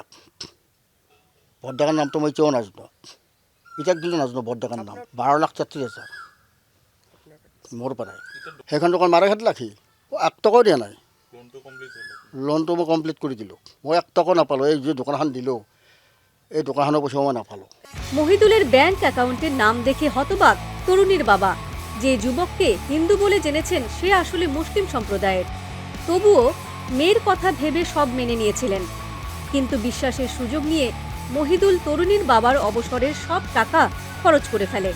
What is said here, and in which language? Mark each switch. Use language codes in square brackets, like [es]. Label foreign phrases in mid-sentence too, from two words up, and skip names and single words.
[as] বৰডেকাৰ নামটো মই এতিয়াও নাজানো, এতিয়া দিলে নাজানো বৰডেকাৰ নাম। 12,33,000 মোৰ পৰাই। সেইখন দোকান মাৰাঘাট লাখি 1 টকাও দিয়া নাই। লোনটো মই কমপ্লিট কৰি দিলোঁ। মই 1 টকাও নাপালোঁ। এই যে দোকানখন দিলোঁ, এই দোকানখনৰ পইচাও মই নাপালোঁ। [bn] মহিদুলের ব্যাংক অ্যাকাউন্টের নাম দেখে হতবাক তরুণীর বাবা। যে যুবককে হিন্দু বলে জেনেছেন সে আসলে মুসলিম সম্প্রদায়ের। তবুও মেয়ের কথা ভেবে সব মেনে নিয়েছিলেন, কিন্তু বিশ্বাসের সুযোগ নিয়ে মহিদুল তরুণীর বাবার অবসরের সব টাকা খরচ করে ফেলে।